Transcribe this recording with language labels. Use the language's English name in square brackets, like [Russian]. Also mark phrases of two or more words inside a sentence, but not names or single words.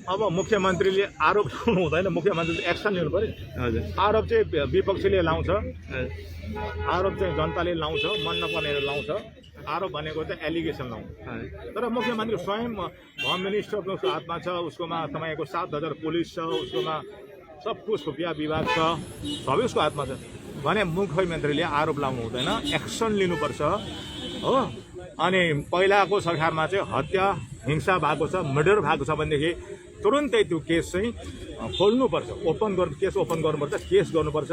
[Nepali] अब मुख्यमन्त्रीले आरोप लगाउनु हुँदैन, मुख्यमन्त्रीले एक्सन लिनु पऱ्यो। हजुर, आरोप चाहिँ विपक्षीले लाउँछ, आरोप चाहिँ जनताले लाउँछ, मन नपर्नेले लाउँछ। आरोप भनेको चाहिँ एलिगेसन लाउँछ, तर मुख्यमन्त्री स्वयं [English] home minister [Nepali] उसको हातमा छ, उसकोमा तपाईँको 7,000 पुलिस छ, उसकोमा [Hindi] सब कुछ [Nepali] खुफिया विभाग छ, सबै उसको हातमा छ भने मुख्यमन्त्रीले आरोप लाउनु हुँदैन, एक्सन लिनुपर्छ हो। अनि पहिलाको सरकारमा चाहिँ हत्या हिंसा भएको छ, मर्डर भएको छ भनेदेखि तुरुन्तै त्यो केस चाहिँ खोल्नुपर्छ, [English] case open [Nepali] गर्नुपर्छ, केस गर्नुपर्छ।